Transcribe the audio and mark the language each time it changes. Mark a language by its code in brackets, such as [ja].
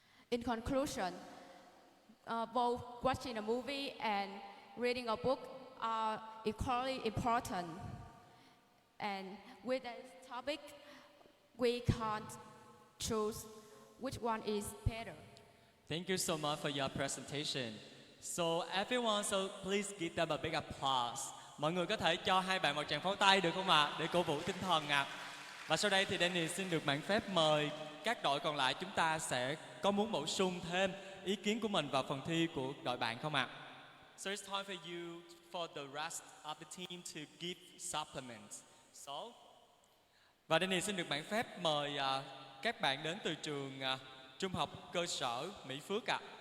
[en] In conclusion, both watching a movie and reading a book are equally important. And with this topic, we can't choose which one is better. Thank you so much for your presentation. So everyone, so please give them a big applause. [vi] Mọi người có thể cho hai bạn một tràng pháo tay được không ạ? Để cổ vũ tinh thần ạ. Và sau đây thì Danny xin được mạn phép mời các đội còn lại, chúng ta sẽ có muốn bổ sung thêm ý kiến của mình vào phần thi của đội bạn không ạ? [en] So it's time for you, for the rest of the team to give supplements. [vi] So, và Danny xin được mạn phép mời các bạn đến từ trường trung học cơ sở Mỹ Phước ạ.